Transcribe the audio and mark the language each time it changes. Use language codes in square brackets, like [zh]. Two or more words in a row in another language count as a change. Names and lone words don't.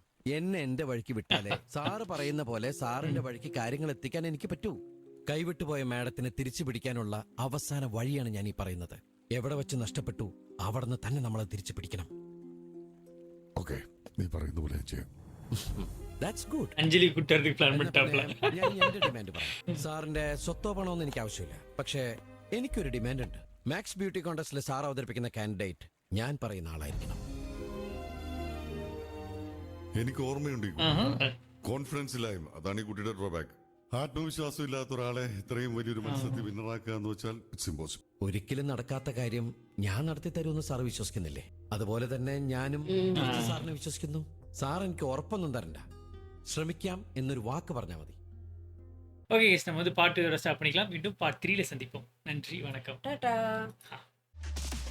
[ml] എന്നെ എന്റെ വഴിക്ക് വിട്ടാലേ സാറ് പറയുന്ന പോലെ സാറിന്റെ വഴിക്ക് കാര്യങ്ങൾ എത്തിക്കാൻ എനിക്ക് പറ്റൂ. കൈവിട്ടുപോയ മാഡത്തിനെ തിരിച്ചു പിടിക്കാനുള്ള അവസാന വഴിയാണ് ഞാൻ ഈ പറയുന്നത്. എവിടെ വെച്ച് നഷ്ടപ്പെട്ടു അവിടെ നിന്ന് തന്നെ നമ്മളെ തിരിച്ചു പിടിക്കണം. ഓക്കെ, നീ പറയുന്ന പോലെ ചെയ്യാം. [en] That's good. [ml] അഞ്ജലി കുട്ടർക്ക് പ്ലാൻ ഞാൻ എന്റെ ഡിമാൻഡ് പറയാം. സാറിന്റെ സ്വത്തോ പണമൊന്നും എനിക്ക് ആവശ്യമില്ല. പക്ഷേ എനിക്കൊരു ഡിമാൻഡ് ഉണ്ട്. മാക്സ് ബ്യൂട്ടി കോൺടെസ്റ്റിൽ സാർ അവതരിപ്പിക്കുന്ന കാൻഡിഡേറ്റ് ഞാൻ പറയുന്ന ആളായിരിക്കണം. എനിക്ക് ഓർമ്മയുണ്ട് കോൺഫിഡൻസിലായും. അതാണ് ഈ കുട്ടിയുടെ ഡ്രോബാക്ക്. ആത്മവിശ്വാസം ഇല്ലാത്ത ഒരാളെ ഇത്രയും വലിയൊരു മത്സരത്തിൽ വിന്നറാക്കുക എന്ന് വെച്ചാൽ [en] it's impossible. [ml] ഒരിക്കലും നടക്കാത്ത കാര്യം ഞാൻ നടത്തി തരുമെന്ന് സാർ വിശ്വസിക്കുന്നില്ലേ? അതുപോലെ തന്നെ ഞാനും സാറിനെ വിശ്വസിക്കുന്നു. സാർ എനിക്ക് ഉറപ്പൊന്നും തരണ്ട, ശ്രമിക്കാം എന്നൊരു വാക്ക് പറഞ്ഞാൽ മതി. [ta] ஓகே நம்ம வந்து பார்ட் 2 ஸ்டார்ட் பண்ணிக்கலாம். மீண்டும் பார்ட் 3ல சந்திப்போம். நன்றி, வணக்கம். டாடா.